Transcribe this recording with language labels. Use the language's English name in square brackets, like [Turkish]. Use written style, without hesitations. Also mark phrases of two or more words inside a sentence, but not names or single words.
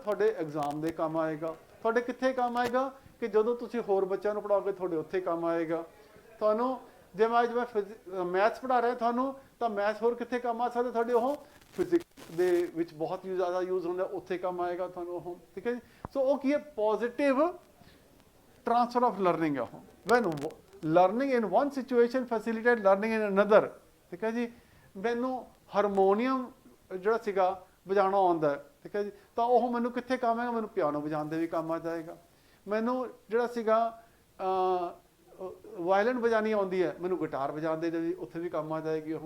[Punjabi] ਤੁਹਾਡੇ ਐਗਜ਼ਾਮ ਦੇ ਕੰਮ ਆਏਗਾ। ਤੁਹਾਡੇ ਕਿੱਥੇ ਕੰਮ ਆਏਗਾ? ਕਿ ਜਦੋਂ ਤੁਸੀਂ ਹੋਰ ਬੱਚਿਆਂ ਨੂੰ ਪੜ੍ਹਾਓਗੇ ਤੁਹਾਡੇ ਉੱਥੇ ਕੰਮ ਆਏਗਾ। ਤੁਹਾਨੂੰ ਜੇ ਮੈਂ ਅੱਜ ਮੈਂ ਮੈਥਸ ਪੜ੍ਹਾ ਰਿਹਾ ਤੁਹਾਨੂੰ, ਤਾਂ ਮੈਥਸ ਹੋਰ ਕਿੱਥੇ ਕੰਮ ਆ ਸਕਦਾ? ਤੁਹਾਡੇ ਉਹ ਫਿਜ਼ਿਕਸ ਦੇ ਵਿੱਚ ਬਹੁਤ ਜ਼ਿਆਦਾ ਯੂਜ਼ ਹੁੰਦਾ, ਉੱਥੇ ਕੰਮ ਆਏਗਾ ਤੁਹਾਨੂੰ ਉਹ। ਠੀਕ ਹੈ ਜੀ। ਸੋ ਉਹ ਕੀ ਹੈ? [English] positive transfer of learning [Punjabi] ਹੈ ਉਹ। [English] when learning in one situation facilitate learning in another। [Punjabi] ਠੀਕ ਹੈ ਜੀ। ਮੈਨੂੰ ਹਾਰਮੋਨੀਅਮ ਜਿਹੜਾ ਸੀਗਾ ਵਜਾਉਣਾ ਆਉਂਦਾ ਹੈ, ਠੀਕ ਹੈ ਜੀ, ਤਾਂ ਉਹ ਮੈਨੂੰ ਕਿੱਥੇ ਕੰਮ ਆਏਗਾ? ਮੈਨੂੰ ਪਿਆਨੋ ਵਜਾਉਣ ਦੇ ਵੀ ਕੰਮ ਆ ਜਾਏਗਾ। ਮੈਨੂੰ ਜਿਹੜਾ ਸੀਗਾ ਵਾਇਲਨ ਵਜਾਉਣੀ ਆਉਂਦੀ ਹੈ, ਮੈਨੂੰ ਗਿਟਾਰ ਵਜਾਉਣ ਦੇ ਵੀ ਉੱਥੇ ਵੀ ਕੰਮ ਆ ਜਾਏਗੀ ਉਹ।